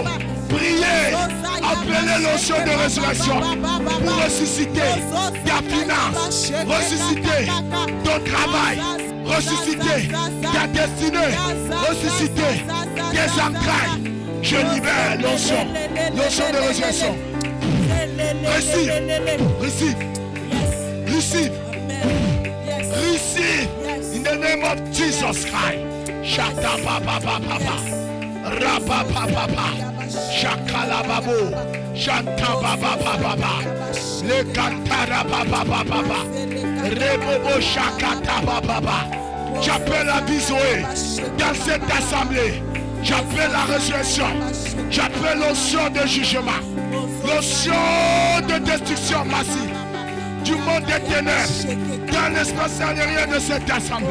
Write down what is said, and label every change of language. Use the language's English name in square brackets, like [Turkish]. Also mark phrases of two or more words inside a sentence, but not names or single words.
[French] Priez, appelez l'onction de résurrection pour ressusciter ta finance, ressusciter ton travail, ressusciter ta destinée, ressusciter tes entrailles. Je libère l'onction de résurrection. [English] Receive. In the name of Jesus Christ. Shata baba baba. Rapa baba. Shakala babu. Shanta baba baba. Le kantara baba baba. Rebobo shakata baba. [French] J'appelle la vie Zoé dans cette assemblée. J'appelle la résurrection. J'appelle l'onction de jugement. L'onction de destruction massive du monde des ténèbres dans l'espace aérien de cette assemblée.